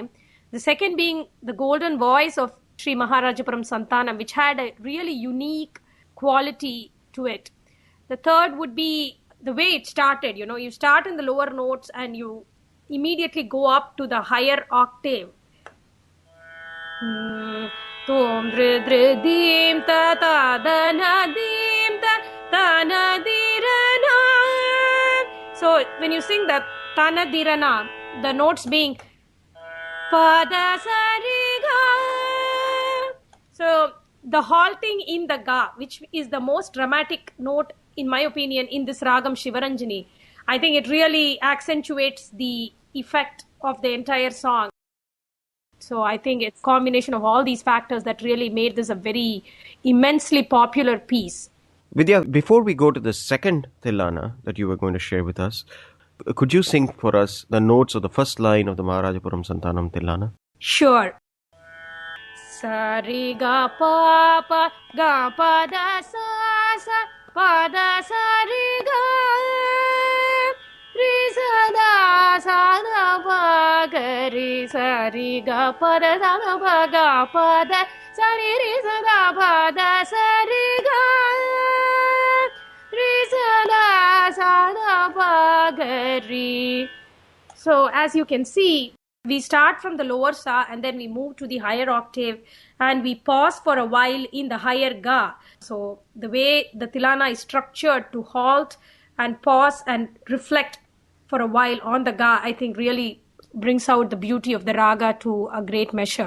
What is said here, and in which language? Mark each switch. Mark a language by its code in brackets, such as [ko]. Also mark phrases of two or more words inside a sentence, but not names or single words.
[en] The second being the golden voice of Sri Maharajapuram Santanam, which had a really unique quality to it. The third would be the way it started. You know, you start in the lower notes and you immediately go up to the higher octave. Tom dri dri dim ta ta da na dim ta ta na di ra na. So when you sing the ta na di ra na, the notes being pa da sa re ga. So the halting in the ga, which is the most dramatic note in my opinion in this ragam Sivaranjani, I think it really accentuates the effect of the entire song. So I think it's a combination of all these factors that really made this a very immensely popular piece. Vidya, before we go to the second tilana that you were going to share with us, could you sing for us the notes of the first line of the Maharajapuram Santanam tilana? Sure. Sa re ga pa da sa sa pa da sa re ga re sa da pa ga re sa re ga pa da sa da pa ga pa da sa re sa da pa da sa re ga re sa da pa ga re. So as you can see, we start from the lower sa and then we move to the higher octave and we pause for a while in the higher ga. So the way the tilana is structured to halt and pause and reflect for a while on the ga, I think really brings out the beauty of the raga to a great measure.